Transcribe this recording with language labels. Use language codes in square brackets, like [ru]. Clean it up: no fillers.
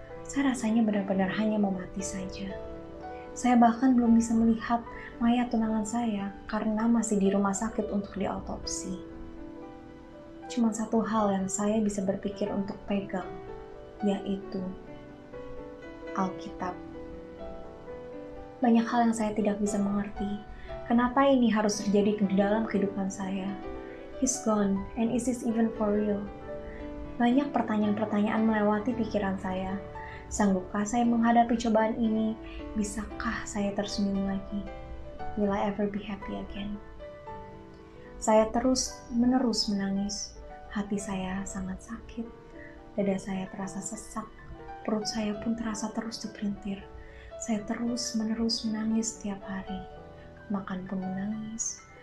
[id] Saya rasanya benar-benar hanya mau mati saja. Saya bahkan belum bisa melihat mayat tunangan saya karena masih di rumah sakit untuk diautopsi. Cuma satu hal yang saya bisa berpikir untuk pegang, yaitu Alkitab. Banyak hal yang saya tidak bisa mengerti. Kenapa ini harus terjadi di dalam kehidupan saya? [en] He's gone, and is this even for real? [id] Banyak pertanyaan-pertanyaan melewati pikiran saya. Sanggupkah saya menghadapi cobaan ini? Bisakah saya tersenyum lagi? [en] Will I ever be happy again? [id] Saya terus-menerus menangis. Hati saya sangat sakit. Dada saya terasa sesak. Perut saya pun terasa terus dipelintir. Saya terus-menerus menangis setiap hari. Makan pun menangis.